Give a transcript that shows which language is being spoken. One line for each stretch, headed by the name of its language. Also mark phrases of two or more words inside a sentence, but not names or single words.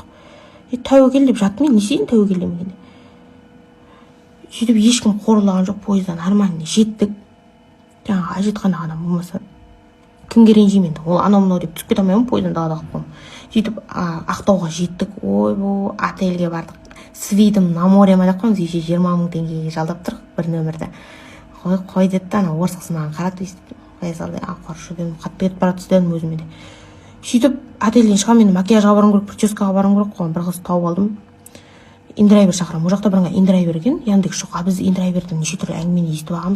Kazakh: Тәуекел деп жаттым, не істейін тәуекел демегенде. Сөйтіп ешкім қорылаған жоқ, пойыздан арманына жеттік. Жаңағы әжетханаға адам болмаса кімге ренжимін енді, ол анау-мынау деп түсіп кете алмаймын, пойыздан далада қалып қоймын. Сөйтіп Ақтауға жеттік, ойбу, отельге бардық.
Russian: С видом на море
Kazakh: ма деп қоймыз, еше 20 000 теңгеге жалдап тұрық бір нөмірді. Қой деді да, ана орыс қыз маған қарады, қоя салды, қоршы дедім, қатты кетіп барады дедім өзіме де. Сөйтіп отельден шығамын, енді макияжға баруым керек, прическаға баруым керек қой, бір қыз тауып алдым. Индрайвер шақырамын, ол жақта бірыңғай индрайвер екен, Яндекс жоқ, біз индрайверден неше түрлі әңгімені естіп алғанбыз.